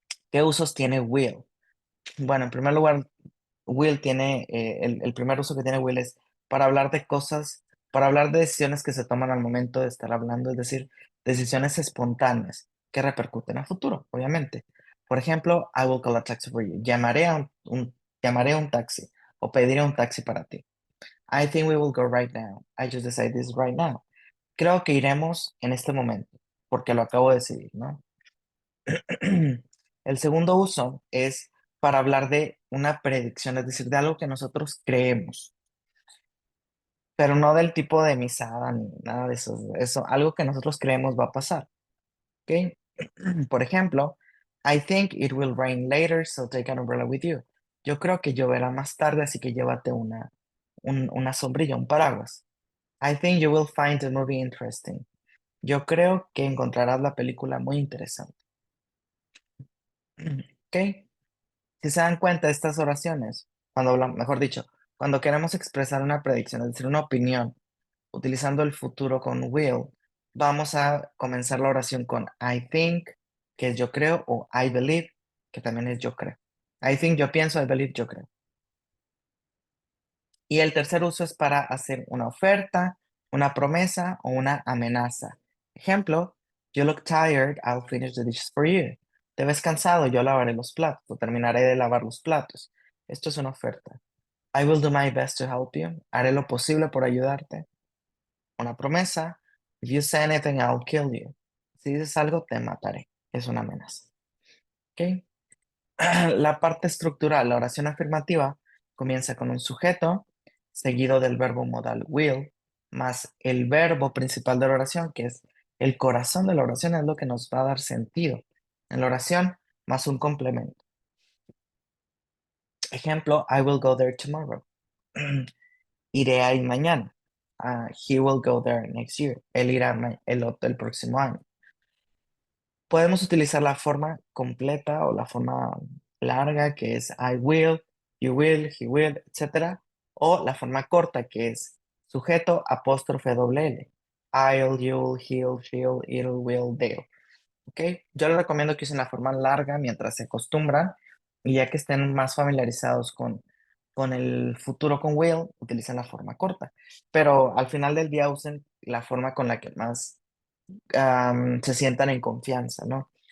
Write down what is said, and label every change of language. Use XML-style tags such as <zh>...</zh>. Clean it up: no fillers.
<es>¿Qué usos tiene will? Bueno, en primer lugar, will tiene, el primer uso que tiene will es para hablar de cosas, para hablar de decisiones que se toman al momento de estar hablando, es decir, decisiones espontáneas que repercuten a futuro, obviamente. Por ejemplo,</es> <en>I will call a taxi for you.</en> <es>Llamaré a un taxi o pediré un taxi para ti.</es> <en>I think we will go right now. I just decided this right now.</en> <es>Creo que iremos en este momento, porque lo acabo de decidir, ¿no? El segundo uso es para hablar de una predicción, es decir, de algo que nosotros creemos, pero no del tipo de misada ni nada de eso, algo que nosotros creemos va a pasar, ¿ok? Por ejemplo,</es> <en>I think it will rain later, so take an umbrella with you.</en> <es>Yo creo que lloverá más tarde, así que llévate una sombrilla, un paraguas.</es> <en>I think you will find the movie interesting.</en> <es>Yo creo que encontrarás la película muy interesante. ¿Ok? Si se dan cuenta de estas oraciones, cuando hablamos, mejor dicho, cuando queremos expresar una predicción, es decir, una opinión, utilizando el futuro con will, vamos a comenzar la oración con I think, que es yo creo, o I believe, que también es yo creo. I think, yo pienso, I believe, yo creo. Y el tercer uso es para hacer una oferta, una promesa o una amenaza.</es> <en>Ejemplo, you look tired, I'll finish the dishes for you.</en> <es>Te ves cansado, yo lavaré los platos o terminaré de lavar los platos. Esto es una oferta.</es> <en>I will do my best to help you.</en> <es>Haré lo posible por ayudarte. Una promesa.</es> <en>If you say anything, I'll kill you.</en> <es>Si dices algo, te mataré. Es una amenaza. ¿Ok? La parte estructural, la oración afirmativa, comienza con un sujeto, seguido del verbo modal will, más el verbo principal de la oración, que es el corazón de la oración, es lo que nos va a dar sentido en la oración, más un complemento.</es> <en>Ejemplo, I will go there tomorrow.</en> <es>Iré ahí mañana.</es> <en>He will go there next year.</en> <es>Él irá el próximo año. Podemos utilizar la forma completa o la forma larga que es</es> <en>I will, you will, he will,</en> <es>etc. O la forma corta que es sujeto apóstrofe doble L.</es> <en>I'll, you'll, he'll, she'll, it'll, will, they'll.</en> <es>¿Ok? Yo les recomiendo que usen la forma larga mientras se acostumbran y ya que estén más familiarizados con el futuro con will utilizan la forma corta, pero al final del día usen la forma con la que más se sientan en confianza, ¿no?</es>